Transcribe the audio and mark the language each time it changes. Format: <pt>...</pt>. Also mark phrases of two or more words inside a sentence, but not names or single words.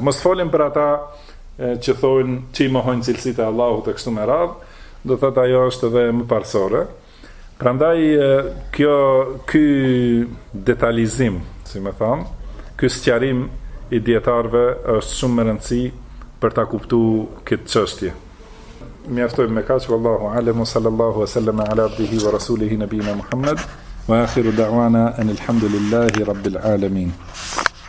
<sq>Mos folim për ata që thonë që i mohojnë cilësitë e Allahut e kështu me radhë, do thotë ajo është edhe më parsore. Prandaj ky detalizim, si më thon, ky sqarim i dietarëve është shumë më rëndësi për ta kuptuar këtë çështje. Mjaftojmë me kaq,</sq> <ar>والله أعلم، صلى الله وسلم على عبده ورسوله نبينا محمد، وآخر دعوانا أن الحمد لله رب العالمين.</ar>